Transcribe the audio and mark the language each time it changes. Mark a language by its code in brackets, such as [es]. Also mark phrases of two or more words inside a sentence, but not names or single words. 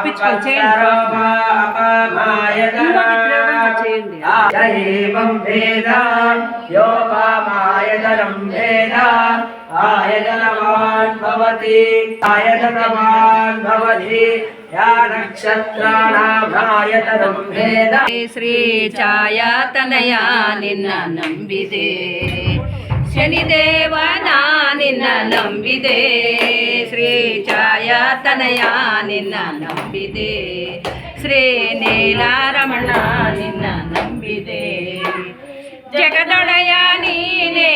[sa] एवं वेद योपामायतनं वेद आयतनवान् भवति आयतनवान् भवति या नक्षत्राणामायतनं वेद [kn] ಶ್ರೀ ಛಾಯಾತನಯ ನಿನ್ನ ನಂಬಿದೆ ಶನಿದೇವನ ನಿನ್ನ ನಂಬಿದೆ ಶ್ರೀ ಛಾಯಾತನಯ ನಿನ್ನ ನಂಬಿದೆ ಶ್ರೀ ನೀಲಾರಮಣ ನಿನ್ನ ನಂಬಿದೆ ಜಗದೊಡೆಯ ನೀನೇ